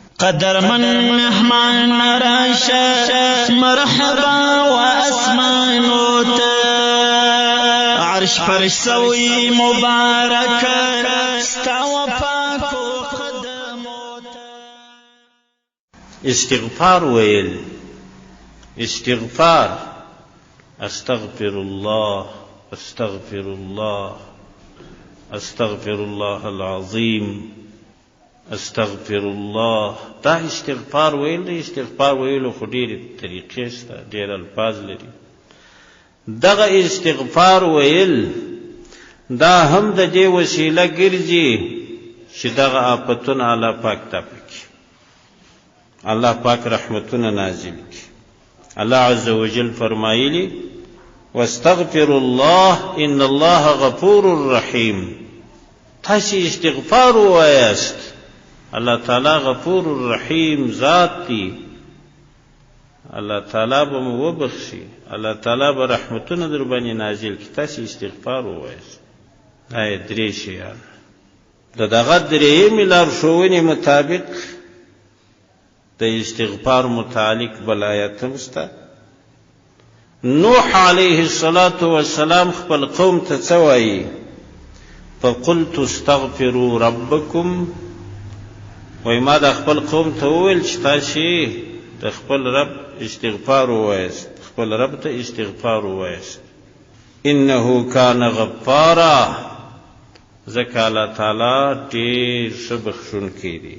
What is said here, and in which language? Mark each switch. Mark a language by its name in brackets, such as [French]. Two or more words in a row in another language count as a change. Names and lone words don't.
[Pashto] قدرمن مهمان راشه مرحبا و اسمانو ته عرش فرش سوی مبارک ستا و پاکو قدمو ته. استغفار ویل، استغفار، [Arabic] استغفر الله استغفر الله استغفر الله العظیم استغفر الله. [Pashto] دا استغفار ویل دی. استغفار ویلو خو ډېرې طریقې شته، ډېر الفاظ لري. دغه استغفار ویل دا هم د دې وسیله ګرځي چې دغه آفتونه الله پاک تپه کړي، الله پاک رحمتونه نازل کړي. الله عز وجل فرمایلی [Arabic] واستغفر الله ان الله غفور رحیم. [Pashto] تاسو استغفار وایاست، الله تعالی [Arabic] غفور الرحیم [Pashto] ذات دی، الله تعالی به مو وبخشي، الله تعالی به رحمتونه در باندې نازل کړي. تاسو استغفار وایاست. دا درې شیان د دغه درېیمې لارښوونې مطابق د استغفار متعلق بل آیت هم شته. نوح [Arabic] علیه الصلاة والسلام [Pashto] خپل قوم ته څه وایي؟ [Arabic] فقلت استغفروا ربکم. [Pashto] وای ما د خپل قوم ته وویل چې تاسې د خپل رب استغفار ووایاست، خپل رب ته استغفار ووایاست. [Arabic] انه کان غفارا، [Pashto] ځکه الله تعالی ډېر ښه بخښونکی دی.